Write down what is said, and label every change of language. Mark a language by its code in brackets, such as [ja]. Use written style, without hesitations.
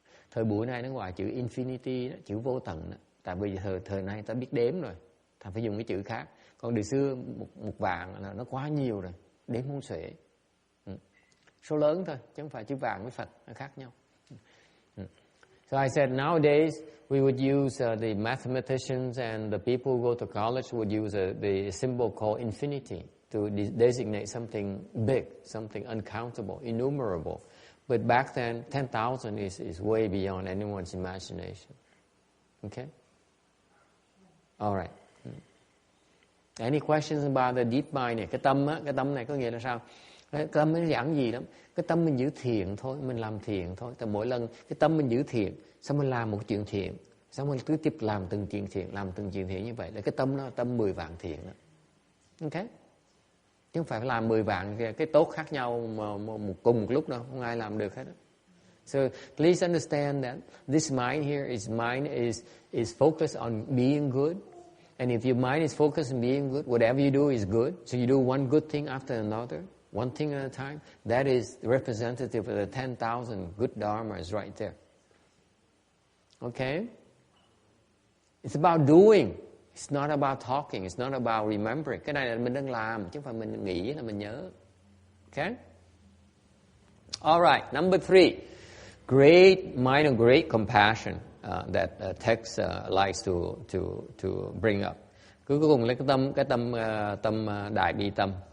[vi] Thời buổi này nó ngoài chữ infinity đó, chữ vô tận đó. Tại bây giờ thời nay ta biết đếm rồi, ta phải dùng cái chữ khác. Còn đời xưa một vàng là nó quá nhiều rồi, đếm không xuể. Số lớn thôi, chứ không phải chữ vàng với Phật, nó khác nhau. [en] So I said nowadays we would use the mathematicians and the people who go to college would use the symbol called infinity to designate something big, something uncountable, innumerable. But back then, 10,000 is way beyond anyone's imagination. Okay? All right. Any questions about the deep mind [vi] này? Cái tâm này có nghĩa là sao? Cái tâm nó giảng gì lắm. Cái tâm mình giữ thiện thôi, mình làm thiện thôi. Tại mỗi lần cái tâm mình giữ thiện, xong mình làm một chuyện thiện, xong mình cứ tiếp làm từng chuyện thiện như vậy. Là cái tâm nó tâm 10 vạn thiện đó. Ok? Chứ không phải làm 10 vạn cái tốt khác nhau mà cùng một lúc đâu, không ai làm được hết đó. [en] So please understand that this mind here is focused on being good. And if your mind is focused on being good, whatever you do is good. So you do one good thing after another, one thing at a time. That is representative of the 10,000 good dharmas right there. Okay? It's about doing. It's not about talking. It's not about remembering. [vi] Cái này là mình đang làm, chứ không phải mình nghĩ là mình nhớ. [en] Okay? All right. Number 3. Great mind and great compassion that text likes to bring up. [vi] Cuối cùng lấy cái tâm đại bi tâm.